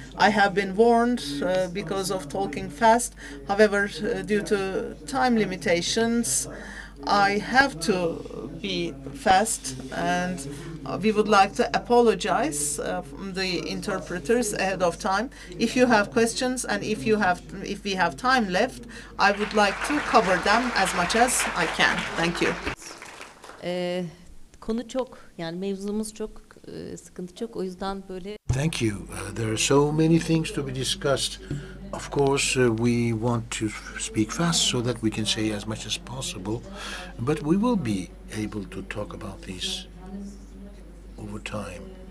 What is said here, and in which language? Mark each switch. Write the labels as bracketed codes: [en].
[en] I have been warned because of talking fast. However, due to time limitations, I have to be fast, and we would like to apologize from the interpreters ahead of time. If you have questions and if we have time left, I would like to cover them as much as I can. Thank you. [tr] Konu çok, yani mevzumuz çok, sıkıntı çok. O yüzden böyle. [en] Thank you. There are so many things to be discussed. Of course, we want to speak fast so that we can say as much as possible, but we will be able to talk about these over time.